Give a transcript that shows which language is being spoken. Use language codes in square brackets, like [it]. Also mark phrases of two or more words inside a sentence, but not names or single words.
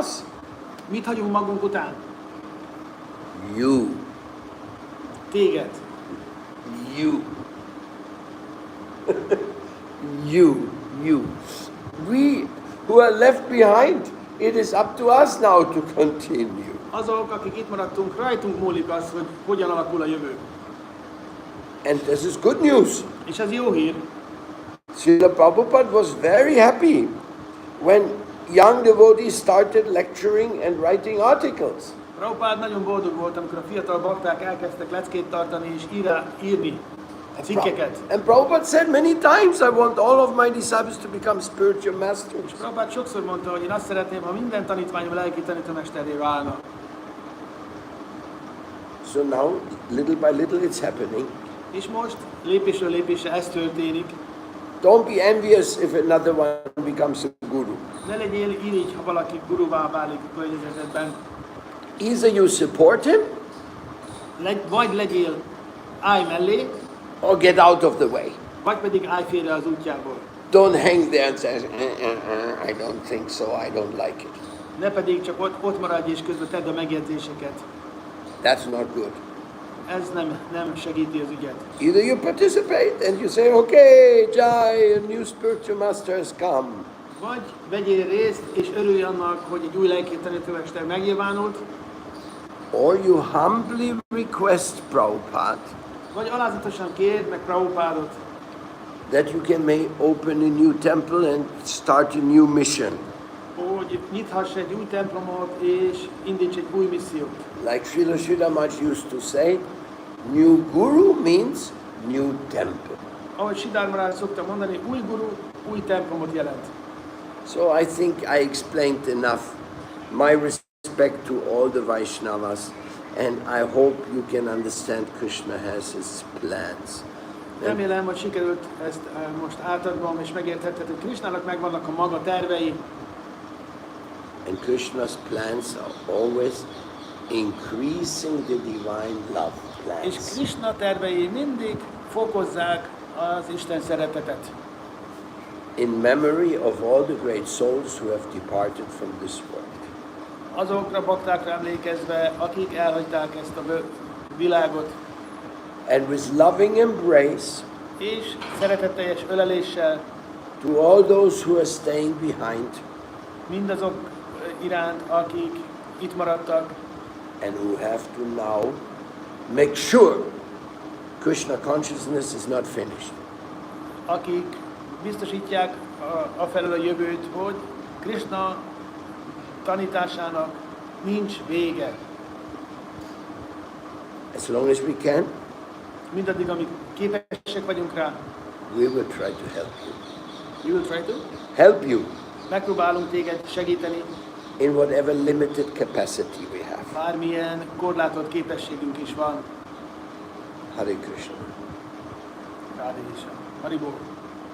[hu] Mit hagyunk magunk után? [en] You. [hu] Téged. [en] You. You. We who are left behind, it is up to us now to continue. [hu] Azok, akik itt maradtunk, rajtunk múlik az, hogy hogyan alakul a jövő. [en] And this is good news. [hu] És ez jó hír. [en] Srila Prabhupada was very happy when young devotees started lecturing and writing articles. [hu] Prabhupád nagyon boldog volt, amikor a fiatal bakták elkezdtek leckét tartani és írni cikkeket. [en] And Prabhupada said many times, I want all of my disciples to become spiritual masters. [hu] És Prabhupád sokszor mondta, hogy én azt szeretném, ha minden tanítványom lelki tanítómesterré válna. [en] So now, little by little, it's happening. [hu] És most lépésről lépésre ez történik. [en] Don't be envious if another one becomes a guru. [hu] Ne legyél irigy, ha valaki guruvá válik a környezetedben. [en] Either you support him, [hu] Vagy legyél állj mellé, [en] or get out of the way. [hu] vagy pedig állj félre az útjából. [en] Don't hang there and say, I don't think so, I don't like it. [hu] Ne pedig csak ott maradj és közben tedd a megjegyzéseket. [en] That's not good. [hu] Ez nem segíti az ügyet. [en] Either you participate and you say, okay, Jai, a new spiritual master has come. [hu] Vagy vegyél részt és örülj annak, hogy egy új lelki tanítómester megnyilvánult, [en] Or you humbly request Prabhupada [hu] vagy alázatosan kérd meg Prabhupádot, [en] that you can open a new temple and start a new mission. [hu] hogy nyithass egy új templomot és indíts egy új missziót. [en] Like Srila Sridhar Maharaj used to say, new guru means new temple. [hu] Ahogy Sridhar Maharaj szokta mondani, új guru, új templomot jelent. [en] So I think I explained enough. My respect to all the Vaishnavas And I hope you can understand Krishna has his plans. [hu] Remélem, hogy sikerült ezt most átadnom, és megérthetted, hogy Krishnának megvannak a maga tervei, [en] And Krishna's plans are always increasing the divine love [hu] és [en] plans. [hu] Krishna tervei mindig fokozzák az Isten szeretetet. [en] In memory of all the great souls who have departed from this world. [hu] Azokra baktákra emlékezve, akik elhagyták ezt a világot, [en] And with loving embrace [hu] és szeretetteljes öleléssel [en] to all those who are staying behind [hu] mindazok iránt, akik itt maradtak, [en] and who have to now make sure Krishna consciousness is not finished. [hu] akik biztosítják afelől a jövőt, hogy Krishna tanításának nincs vége. [en] As long as we can, [hu] Mindaddig, amíg képesek vagyunk rá, [en] we will try to help you. you will try to. Help you [hu] Megpróbálunk téged segíteni, [en] in whatever limited capacity we have. [hu] bármilyen korlátolt képességünk is van. Hare Krishna. Rád is. Haribó.